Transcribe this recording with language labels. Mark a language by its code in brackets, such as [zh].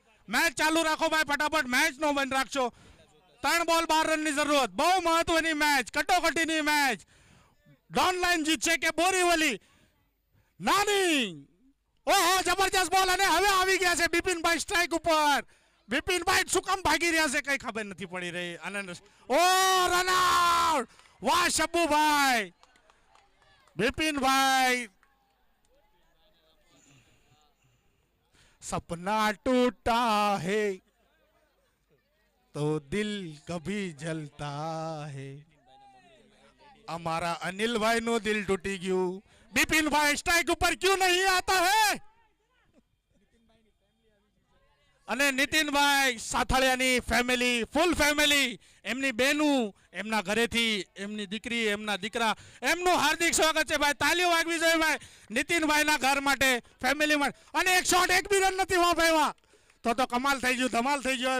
[gu] Match ચાલુ રાખો ભાઈ ફટાફટ, મેચ નો બંધ રાખશો। 3 બોલ 12 રનની જરૂરત, બહુ મહત્વની મેચ, કટોકટીની મેચ। ડોન લાઈન જીતશે કે બોરીવલી નાની। ઓહો જબરજસ્ત બોલ અને હવે આવી ગયા છે બિપિનભાઈ સ્ટ્રાઇક ઉપર। બિપિનભાઈ શું કામ ભાગી રહ્યા છે કઈ ખબર નથી પડી રહી। આનંદ ઓ રન આઉટ, વાહ શબ્બુભાઈ। [hi] બિપિનભાઈ सपना टूटा है तो दिल कभी जलता है। हमारा अनिल भाई [gu] नो दिल टूटी गયું। [hi] बिपिन भाई स्ट्राइक ऊपर क्यों नहीं आता है? [gu] અને નીતિનભાઈ સાથળિયાની ફેમિલી, ફૂલ ફેમિલી, એમની બહેનું, એમના ઘરેથી એમની દીકરી, એમના દીકરા, એમનું હાર્દિક સ્વાગત છે ભાઈ. તાલીઓ વાગવી જોઈએ ભાઈ નીતિનભાઈના ઘર માટે, ફેમિલી માટે. અને એક શોટ, એક બી રન નથી વાહ ભાઈ વાહ. તો કમાલ થઈ ગયું, ધમાલ થઈ ગયો.